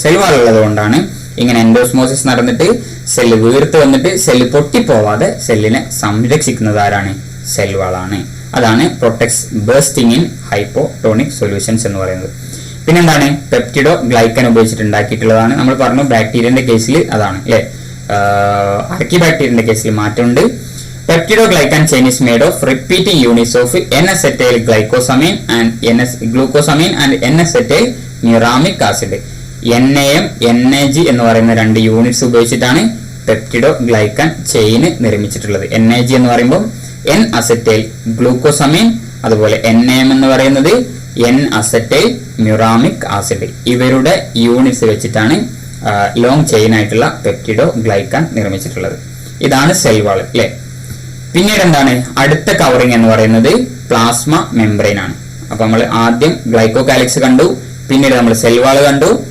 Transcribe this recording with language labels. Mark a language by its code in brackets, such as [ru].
[ml] Cell wall ഉള്ളത് കൊണ്ടാണ് ഇങ്ങനെ എൻഡോസ്മോസിസ് നടന്നിട്ട് സെല്ല് വീർത്ത് വന്നിട്ട് സെല്ല് പൊട്ടിപ്പോവാതെ സെല്ലിനെ സംരക്ഷിക്കുന്നത് ആരാണ്? സെൽവാളാണ്. അതാണ് protects bursting in hypotonic solutions എന്ന് പറയുന്നത്. പിന്നെന്താണ്? പെപ്റ്റിഡോ ഗ്ലൈക്കൻ ഉപയോഗിച്ചിട്ട് ഉണ്ടാക്കിയിട്ടുള്ളതാണ്. നമ്മൾ പറഞ്ഞു ബാക്ടീരിയന്റെ കേസിൽ അതാണ് അല്ലെ. ആർക്കി ബാക്ടീരിയന്റെ കേസിൽ മാറ്റമുണ്ട്. [en] Peptidoglycan chain is made of repeating units of N-acetyl glycosamine and glucosamine and N-acetyl muramic acid. [ml] NAM, NAG എന്ന് പറയുന്ന രണ്ട് യൂണിറ്റ്സ് ഉപയോഗിച്ചിട്ടാണ് പെപ്റ്റിഡോഗ്ലൈക്കൻ ചെയിൻ നിർമ്മിച്ചിട്ടുള്ളത്. NAG എന്ന് പറയുമ്പോൾ N-acetyl glucosamine, അതുപോലെ NAM എന്ന് പറയുന്നത് N-acetyl muramic acid. ഇവരുടെ യൂണിറ്റ്സ് വെച്ചിട്ടാണ് ലോങ് ചെയിൻ ആയിട്ടുള്ള പെപ്റ്റിഡോഗ്ലൈക്കൻ നിർമ്മിച്ചിട്ടുള്ളത്. ഇതാണ് സെൽ വാൾ അല്ലെ. പിന്നീട് എന്താണ്? അടുത്ത കവറിംഗ് എന്ന് പറയുന്നത് പ്ലാസ്മ മെംബ്രെയിൻ ആണ്. അപ്പൊ നമ്മൾ ആദ്യം ഗ്ലൈക്കോകാലിക്സ് കണ്ടു, പിന്നീട് നമ്മൾ സെൽ വാൾ കണ്ടു.